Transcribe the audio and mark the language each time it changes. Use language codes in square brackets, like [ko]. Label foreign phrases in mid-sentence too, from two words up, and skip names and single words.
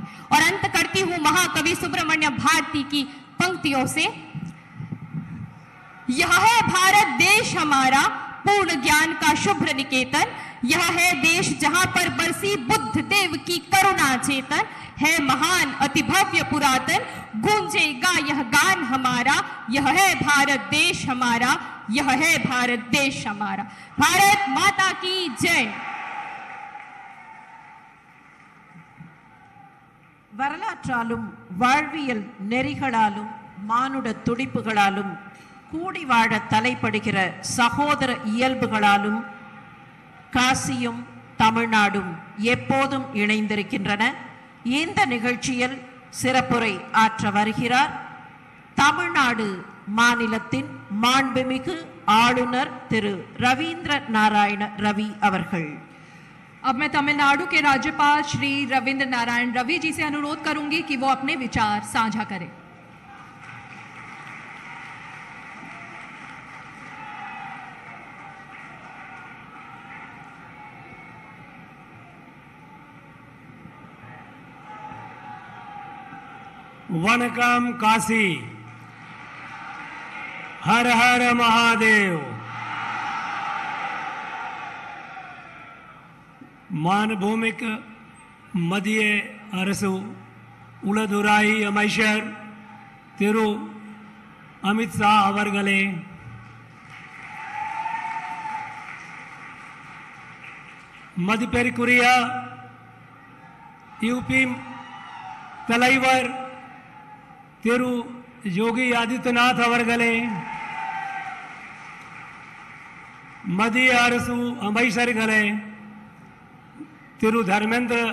[hi] और अंत करती हूं महाकवि सुब्रमण्य भारती की पंक्तियों से, यह है भारत देश हमारा पूर्ण ज्ञान का शुभ्र निकेतन, यह है देश जहां पर बरसी बुद्ध देव की करुणा चेतन, है महान अति भव्य पुरातन, गूंजेगा यह गान हमारा, यह है भारत देश हमारा, यह है भारत देश हमारा। भारत माता की जय। [ta] வரலாற்றாலும் வாழ்வியல் நெறிகளாலும் மானுட துடிப்புகளாலும் கூடி வாழ தலைப்படுகிற சகோதர இயல்புகளாலும் காசியும் தமிழ்நாடும் எப்போதும் இணைந்திருக்கின்றன. இந்த நிகழ்ச்சியில் சிறப்புரை ஆற்ற வருகிறார் தமிழ்நாடு மாநிலத்தின் மாண்புமிகு ஆளுநர் திரு ரவீந்திர நாராயண ரவி அவர்கள்। [hi] अब मैं तमिलनाडु के राज्यपाल श्री रविंद्र नारायण रवि जी से अनुरोध करूंगी कि वो अपने विचार साझा करें। वनकम काशी, हर हर महादेव। [ta] மாண்புமிகு மத்திய அரசு உள்துறை அமைச்சர் திரு அமித் ஷா அவர்களே, மத்திய பெரிகுரிய யூபி தலைவர் திரு யோகி ஆதித்யநாத் அவர்களே, மத்திய அரசு அமைச்சர்களே திரு தர்மேந்திர